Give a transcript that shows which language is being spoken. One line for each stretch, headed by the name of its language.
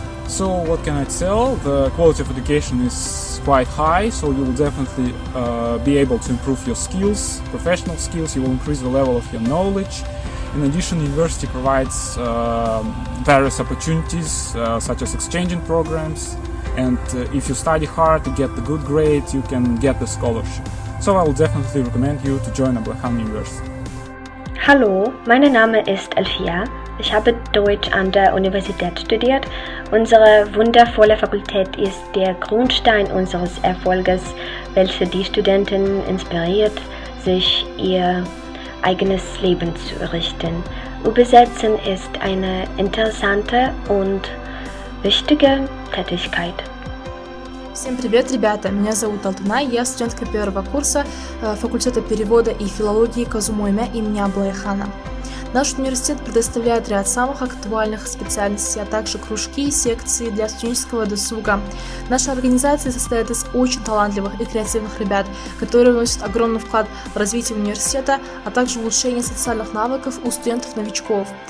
English: So what can I tell? The quality of education is quite high, so you will definitely be able to improve your skills, professional skills, you will increase the level of your knowledge. In addition, university provides various opportunities such as exchanging programs and if you study hard to get the good grade, you can get the scholarship. So I will definitely recommend you to join Ablahan University.
German: Hallo, mein Name ist Elfia. Ich habe Deutsch an der Universität studiert. Unsere wundervolle Fakultät ist der Grundstein unseres Erfolges, welche die Studenten inspiriert, sich ihr eigenes Leben zu errichten. Übersetzen ist eine interessante und wichtige Tätigkeit.
Russian: Всем привет, ребята! Меня зовут Алтуна, я студентка первого курса факультета перевода и филологии Казумойме имени Аблайхана. Наш университет предоставляет ряд самых актуальных специальностей, а также кружки и секции для студенческого досуга. Наша организация состоит из очень талантливых и креативных ребят, которые вносят огромный вклад в развитие университета, а также улучшение социальных навыков у студентов-новичков.